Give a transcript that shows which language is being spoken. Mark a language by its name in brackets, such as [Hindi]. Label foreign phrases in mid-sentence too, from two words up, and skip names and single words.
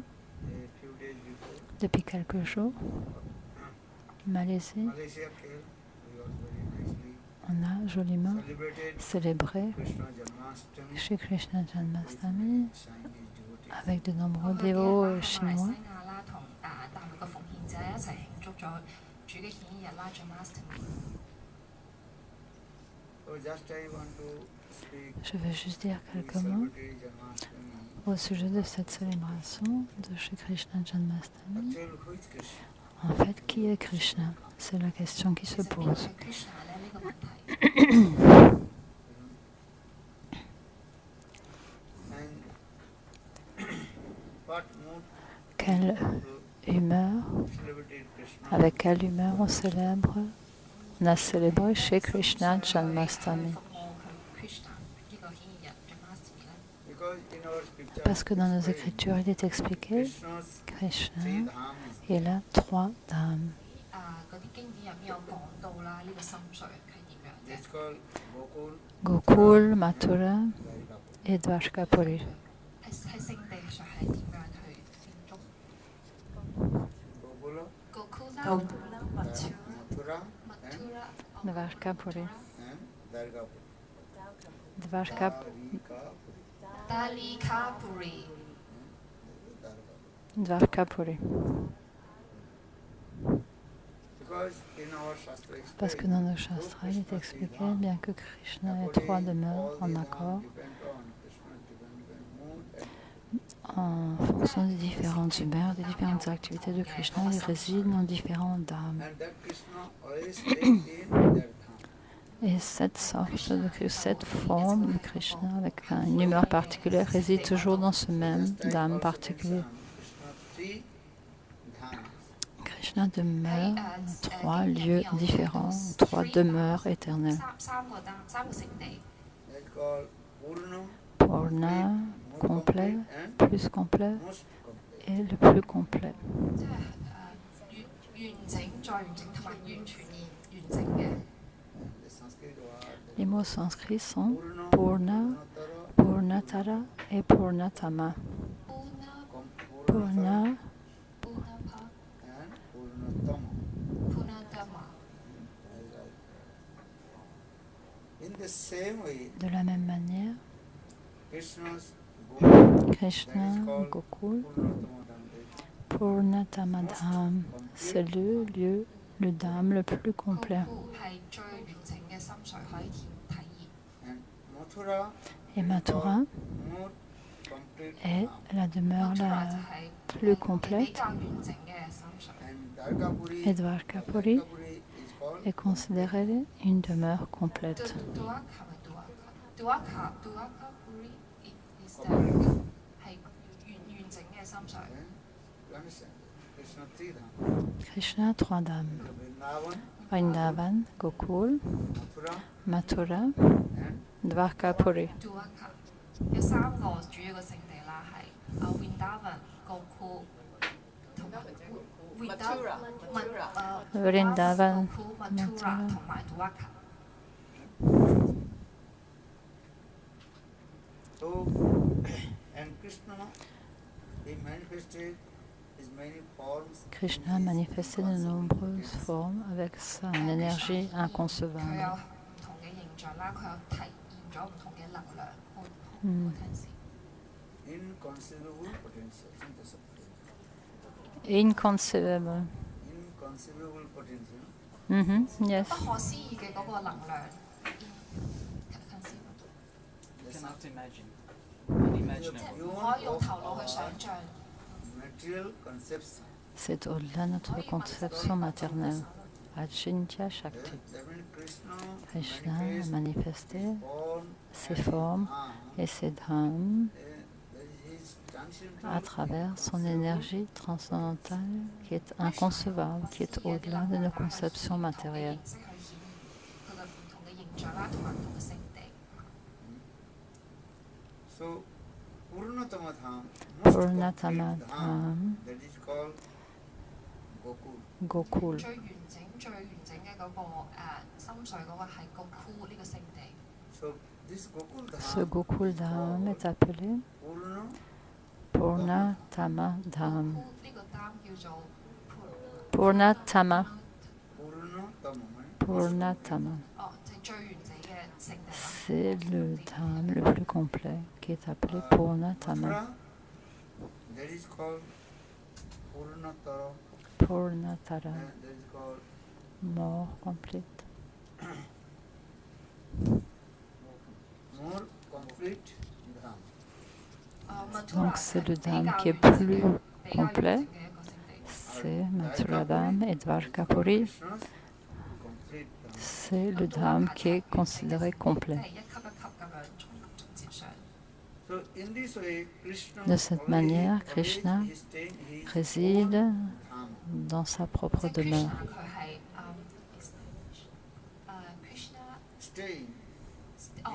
[French] Depuis quelques jours, Malaisie, On a joliment [English] celebrated [French] célébré Krishna Janmashtami Shri Krishna Janmashtami [English] Chinese devotees. [French] avec de nombreux [Cantonese] 佢嘅 [French] dévots [Cantonese] 啦喺馬來 [French] chinois. [Cantonese] 西亞啦，同大陸嘅奉獻者一齊慶祝咗主嘅顯現日啦 Janmashtami。 [English] So just I want to speak [French] Je veux juste dire [English] we [French] quelques mots [English] celebrate Janmashtami. [French] au sujet de cette célébration de Shri Krishna Janmashtami. [English] Actually, who is Krishna? [French] En fait, qui est Krishna? C'est la question qui [Cantonese] 其 [French] se [Cantonese] 實邊個 [French] pose. [Cantonese] 係 Krishna 咧？呢個問題。 [English] And what mood [French] Quelle [English] to [French] humeur, [English] celebrate Krishna? [French] avec quelle humeur on a célébré Shri Krishna [Cantonese] 去 [French] Janmashtami. [Cantonese] 服務佢 Krishna 呢個顯現日 Janmashtami 咧？ [English] Because in our scripture, [French] Parce que dans nos [English] it's [French] écritures, il est expliqué [English] Krishna's [French] Krishna, [English] three dhamas. [French] il a 3 dames. [Cantonese] 嗰啲經典入面有講到啦，呢個心緒係點樣嘅？ [English] It's called Gokul, [French] Gokul, Mathura [English] Dwarka. [French] et Dwarkapuri. [Cantonese] 喺聖地上係點樣去慶祝 [English] Gokula, [Cantonese] Gokula、 [English] Gokula, Mathura, [French] Mathura, [Cantonese] Mathura、 [French] Dwarkapuri. [English] and Dwarkapuri. [French] Dwarkapuri. [Cantonese] Dalikapuri。 [French] Dwarkapuri. [English] Because in our Shastra [French] Parce que dans nos shastras, il est expliqué, bien que Krishna ait 3 demeures en accord, en fonction des différentes humeurs, des différentes activités de Krishna, il réside dans différentes dames. Et cette forme de Krishna, avec une humeur particulière, réside toujours dans ce même dame particulier. Krishna demeure dans 3 lieux différents, 3 demeures éternelles. [Cantonese] 三個聖地。 [English] Purna, [French] complet, plus complet, et le plus complet. [Cantonese] 即係完整再完整同埋完全完整嘅。 [French] Les mots sanskrits sont Purna, Purnatara et Purnatama. Purna, de la même manière, Krishna, Gokul, Purnatamadham, c'est le lieu, le dham le plus complet. [Cantonese] 係最完整嘅心緒可以體驗。 [French] Et Mathura est la demeure la plus complète. [Cantonese] 比較完整嘅心緒。 [French] Et Dwarkapuri est considérée une demeure complète. [Cantonese] Duakapuri [English] is the [Cantonese] 係完整嘅心緒。 [French] Krishna a 3 dames. Vrindavan, Gokul, Mathura, Dwarkapuri. [Cantonese] Duaka 有3個主要嘅聖地啦，係 Vrindavan、Gokul 同埋 [English] Vrindavan, [Cantonese] Mathura 同埋 Duaka。 [English] So, and Krishna, he manifested his many forms. [French] Krishna a manifesté de nombreuses formes avec son énergie [Cantonese] 佢 [French] inconcevable. [Cantonese] 有唔同嘅形象啦，佢有體現咗唔同嘅能量。potency [English] Inconceivable potential. Inconceivable. Inconceivable potential. Yes. [Cantonese] 不可思議嘅嗰個能量。 [English] Cannot imagine. Unimaginable. [Cantonese] 唔可以用頭腦去想像。 [English] Material conception. [French] C'est au-delà de notre conception maternelle. [Sanskrit] Achintya Shakti. [English] That means [French] Krishna a [English] manifests [French] manifesté [English] form [French] ses [English] and [French] formes [English] arm, [French] et ses dhams [English] his transcendental [French] à travers son énergie transcendantale qui est inconcevable, qui est au-delà de nos conceptions matérielles. [English] So, Purnatama Dham, [French] Purnatama [English] complete [French] Dham, [English] that is called Gokul. [French] Gokul. [Cantonese] 最完整嘅嗰個心緒嗰個係Gokul呢個聖地。 [English] So, this Gokul [French] Ce [English] Dham [French] Gokul Dham est appelé [English] Purna [French] Purnatama Dham. [Cantonese] 呢個擔叫做 [English] Purnatama. Purnatama, Purnatama. [Cantonese] 哦，就係最完整嘅聖地啦。 [French] C'est le dham le plus complet qui est appelé Purnatama. [English] Mathura, that is called Purnatara, [French] Purnatara, [English] and that is called [French] mort complète. [English] more complete dham. [French] Donc c'est le dham qui est plus complet, [Cantonese] 比較完整嘅一個聖地。 [French] c'est Mathura Dham et Dwarkapuri. [English] Krishna's complete dham. [French] C'est le dham qui est considéré [Cantonese] 即 [French] complet. [Cantonese] 係一級一級咁樣逐漸上。 [English] So in this way, Krishna [French] De cette [English] always- [French] manière, [English] always [French] Krishna [English] he stay in his [French] réside [English] own dham. [French] dans sa propre [Cantonese] 即係 [French] demeure. [Cantonese] Krishna 佢係 Krishna [English] Stay in [Cantonese] 哦